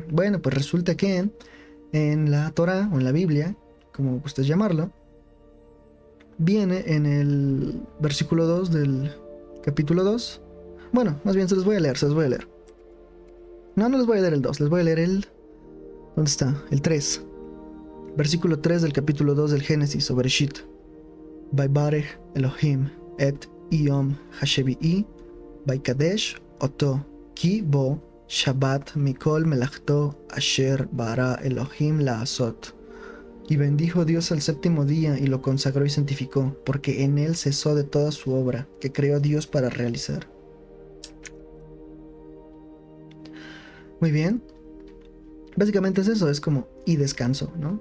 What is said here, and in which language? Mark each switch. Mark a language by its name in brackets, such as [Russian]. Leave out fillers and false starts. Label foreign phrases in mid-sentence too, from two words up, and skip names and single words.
[Spanish] Bueno, pues resulta que en la Torah o en la Biblia, como gustes llamarlo, viene en el versículo 2 del capítulo 2. Bueno, más bien se los voy a leer, se los voy a leer. No les voy a leer el 2, les voy a leer el... ¿Dónde está? El 3. Versículo 3 del capítulo 2 del Génesis sobre Bereshit. [Hebrew] ויברך אלהים את יום השביעי ויקדש אתו כי בו שבת מכל מלאכתו אשר ברא אלהים לעשות. [Spanish] Y bendijo Dios al séptimo día y lo consagró y santificó, porque en él cesó de toda su obra que creó Dios para realizar. Muy bien. Básicamente es eso, es como y descanso, ¿no?